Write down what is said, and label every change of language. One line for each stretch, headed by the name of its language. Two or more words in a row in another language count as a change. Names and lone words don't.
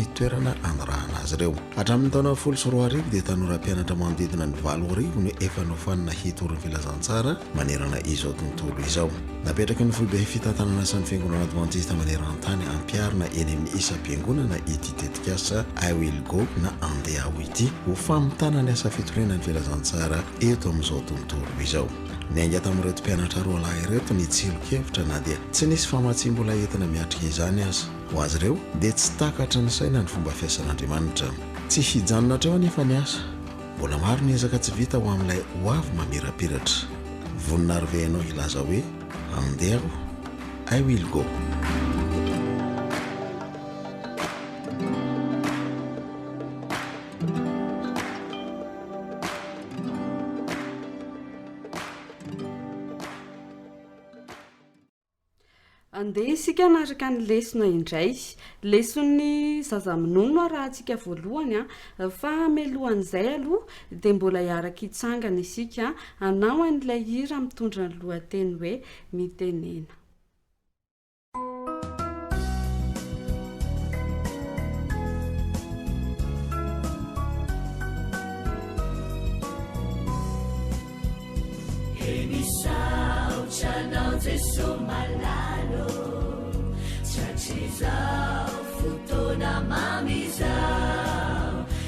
Malagasy: toerana anarahana azy ireo hatramin'ny taona 12 dia tanora mpianatra manodidina ny 7 no efa nofanina hitory ny filazantsara manerana izao tontolo izao napetraka ny foibe fitantanana asan'ny fiangonana adventiste maneran-tany ampiarina eny amin'ny isa-piangonana ity tetikasa
English: I will go
Malagasy: na andeha ao ity ho famitana ny asa fitorinany filazantsara eto amin'izao tontolo izao niainga tamin'ireto mpianatra roa lahy ireto ny tsielo-kevitra na dia tsy nisy famatsim-bola entina miatrika izany aza ho azy ireo dia tsy takatra ny saina ny fomba fiasan'Andriamanitra tsy hijanona hatreo anefa ny asa mbola maro ny ezaka tsy vita ho amin'ilay ho avy mamirapiratra vonina rivenao ilaza hoe andeha
English: I will go
Malagasy: andeha isika naraka ny lesona indray leson'ny zazamonono raha antsika voalohany fa melohan'izay aloha dia mbola hiaraka hitsangana isika anao an'ilay hira mitondra ny lohateny hoe mitenena Chanao Jesu malalo Chachizao futona mamizao